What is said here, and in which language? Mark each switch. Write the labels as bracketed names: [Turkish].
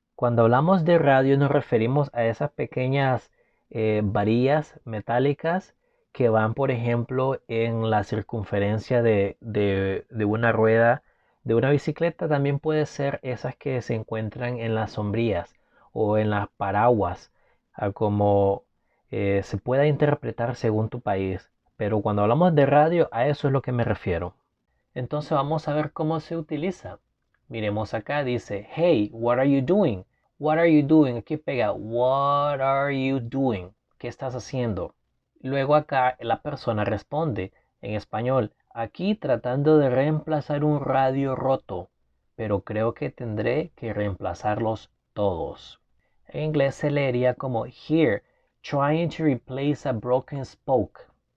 [Spanish] Cuando hablamos de radio nos referimos a esas pequeñas varillas metálicas que van, por ejemplo, en la circunferencia de una rueda de una bicicleta. También puede ser esas que se encuentran en las sombrillas o en las paraguas, como se pueda interpretar según tu país. Pero cuando hablamos de radio, a eso es lo que me refiero. Entonces vamos a ver cómo se utiliza. Miremos acá, dice, [English] hey, what are you doing? What are you doing? [Spanish] Aquí pega, [English] what are you doing? [Spanish] ¿Qué estás haciendo? Luego acá la persona responde en español, aquí tratando de reemplazar un radio roto, pero creo que tendré que reemplazarlos todos. En inglés se leería como, [English] here, trying to replace a broken spoke.